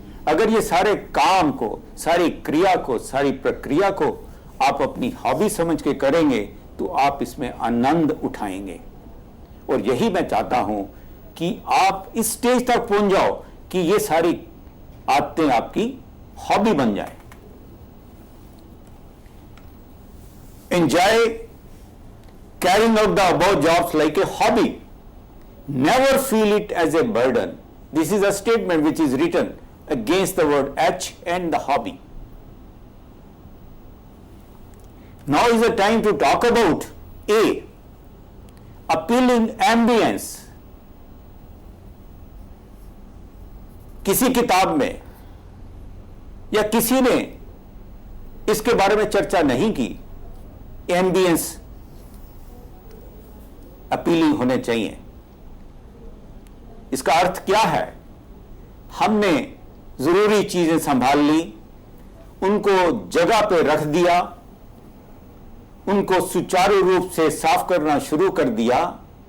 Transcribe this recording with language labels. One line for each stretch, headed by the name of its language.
Hindi: अगर ये सारे काम को, सारी क्रिया को, सारी प्रक्रिया को आप अपनी हॉबी समझ के करेंगे तो आप इसमें आनंद उठाएंगे। और यही मैं चाहता हूं कि आप इस स्टेज तक पहुंच जाओ कि ये सारी आदतें आपकी हॉबी बन जाए।
English: Enjoy carrying out the above jobs like a hobby. Never feel it as a burden. This is a statement which is written against the word H and the hobby. Now is the time to talk about A, appealing ambience.
Hindi: किसी किताब में या किसी ने इसके बारे में चर्चा नहीं की। एम्बियंस अपीलिंग होने चाहिए। इसका अर्थ क्या है? हमने जरूरी चीजें संभाल ली, उनको जगह पे रख दिया, उनको सुचारू रूप से साफ करना शुरू कर दिया।